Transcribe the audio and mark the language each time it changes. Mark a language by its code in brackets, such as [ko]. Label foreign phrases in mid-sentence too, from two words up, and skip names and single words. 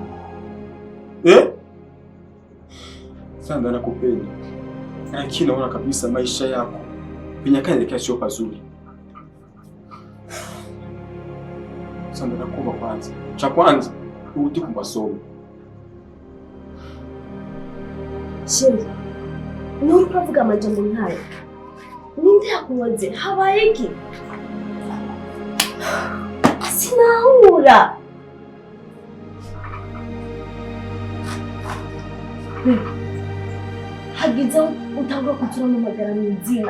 [sw] Sandra nakupenda. Lakini naona kabisa maisha yako penye kanaelekea sio pazuri. Sandra nakuomba kwanza. Cha kwanza urudi kwa masomo. [rn] Sheri, nuriko avuga amajambo nkayo. Ninde yakubaze habaye iki? Sinahura. Hagize utangwa kutura mu magara mwizina.